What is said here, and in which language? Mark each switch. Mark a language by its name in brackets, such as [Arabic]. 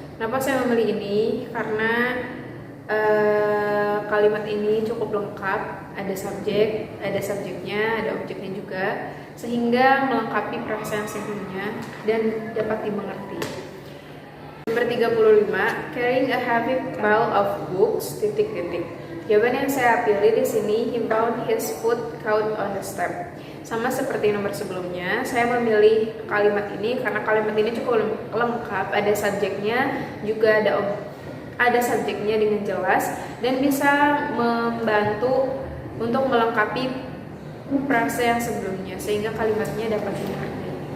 [Indonesian] Kenapa saya memilih ini? Karena kalimat ini cukup lengkap, ada subjek, ada subjeknya, ada objeknya juga, sehingga melengkapi frasa yang sebelumnya dan dapat dimengerti. Nomor 35, [English] carrying a heavy pile of books, [Indonesian] Jawaban yang saya pilih di sini, [English] he found his foot caught on the step. [Indonesian] Sama seperti nomor sebelumnya, saya memilih kalimat ini karena kalimat ini cukup lengkap, ada subjeknya, juga ada subjeknya dengan jelas dan bisa membantu untuk melengkapi frasa yang sebelumnya sehingga kalimatnya dapat dimengerti.